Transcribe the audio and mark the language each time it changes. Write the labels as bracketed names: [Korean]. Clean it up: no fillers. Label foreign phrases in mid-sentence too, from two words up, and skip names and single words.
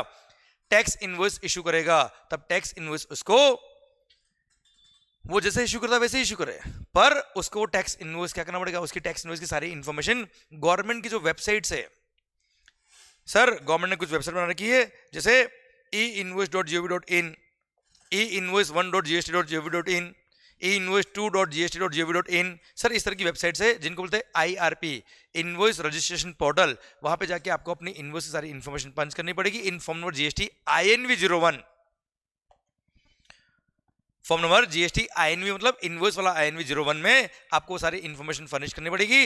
[English] tax invoice issue [Hindi] करेगा, तब [English] tax invoice [Hindi] उसको वो जैसे इशू करता वैसे इशू करे, पर उसको [English] tax invoice [Hindi] क्या करना पड़ेगा? उसकी [English] tax invoice [Hindi] की सारी इंफॉर्मेशन गवर्नमेंट की जो वेबसाइट है, [English] sir government [Hindi] ने कुछ वेबसाइट बना रखी है, जैसे e-invoice.gov.in, e-invoice1.gst.gov.in, e-invoice2.gst.gov.in, सर इस तरह की वेबसाइट्स है जिनको बोलते हैं IRP, [English] invoice registration portal. [Hindi] वहां पे जाके आपको अपनी इनवॉइस की सारी [English] information punch [Hindi] करनी पड़ेगी [English] in form number GST INV01, form number GST INV [Hindi] मतलब इनवॉइस वाला INV01 में आपको सारी [English] information furnish [Hindi] करनी पड़ेगी।